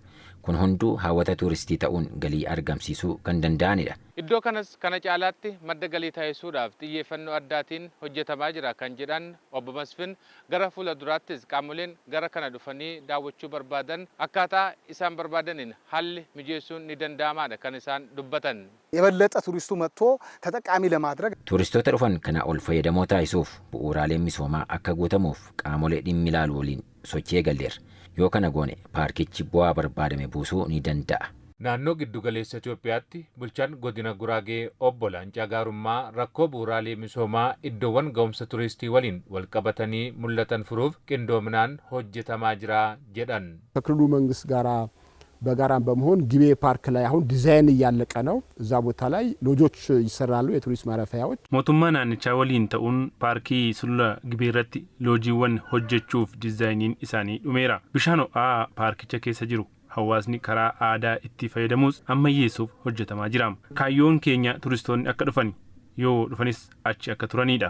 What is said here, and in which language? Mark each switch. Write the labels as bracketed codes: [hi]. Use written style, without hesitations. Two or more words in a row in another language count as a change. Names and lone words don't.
[om] Kun hunduu hawwata turistii ta'uun galii argamsiisuu kan danda'anidha. Iddoo kanas kana caalaatti madda galii taasisuudhaaf xiyyeeffannoo addaatiin hojjetamaa jira kan jedhan obbo Masfin gara fuula duraattis qaamoleen gara kana dhufanii daawwachuu barbaadan akkaataa isaan barbaadaniin haalli mijeessuun ni danda'amaadha kan isaan dubbatan. [am] የበለጠ ቱሪስቱ መጥቶ ተጠቃሚ ለማድረግ [om] Turistoota dhufan kana ol fayyadamoo taasisuuf bu'uuraaleen misoomaa akka guutamuuf qaamolee dhimmi ilaalu waliin sochii eegalleerra. Yoo kana goone paarkichi bu'aa barbaadame buusuu ni danda'a. Naannoo giddugaleessa Itoophiyaatti bulchaan godina Guraagee obbo Laancaa Gaarummaa rakkoo bu'uuraalee misoomaa iddoowwan ga'umsa turistii waliin wal qabatanii mul'atan furuuf qindoominaan hojjetamaa jira jedhan. [am] ከክልሉ መንግስት ጋራ በጋራ በመሆን ጊቤ ፓርክ ላይ አሁን ዲዛይን እያለቀ ነው። እዛ ቦታ ላይ ሎጆች ይሰራሉ፣ የቱሪስት ማረፊያዎች። [om] mootummaa naannichaa waliin ta'uun paarkii Sulula Gibeerratti loojiiwwan hojjechuuf dizaayiniin isaanii dhumeera. Bishaan ho'aa paarkicha keessa jiru hawaasni karaa aadaa itti fayyadamuus ammayyeessuuf hojjetamaa jira. Kaayyoon keenya turistoonni akka dhufan yoo dhufanis achi akka turanidha.